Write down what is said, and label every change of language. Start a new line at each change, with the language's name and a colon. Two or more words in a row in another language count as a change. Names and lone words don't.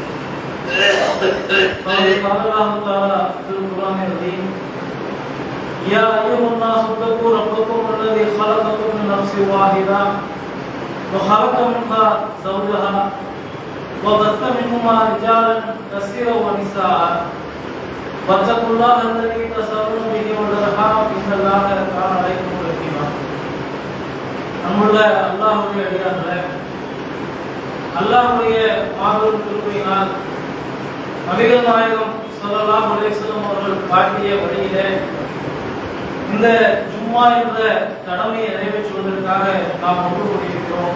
Arabic: قال الله تعالى في القرآن الكريم يا أيها الناس اتقوا ربكم الذي خلقكم من نفس واحدة وخلق منها زوجها وبث منهما رجالا كثيرا ونساء واتقوا الله الذي تساءلون به والأرحام إن الله كان عليكم رقيبا
Tamil: நம்முள்ள அல்லாஹ்வுடைய அடியார்களே, அல்லாஹ்வுடைய மாபெரும் கிருபையினால் நபிகள் நாயகம்
Arabic: صلى الله عليه وسلم
Tamil: அவர்கள் காட்டிய வழியிலே இந்த ஜும்மா என்ற கடமையை நிறைவேற்றுவதற்காக நாம் ஒன்று கூடியிருக்கிறோம்.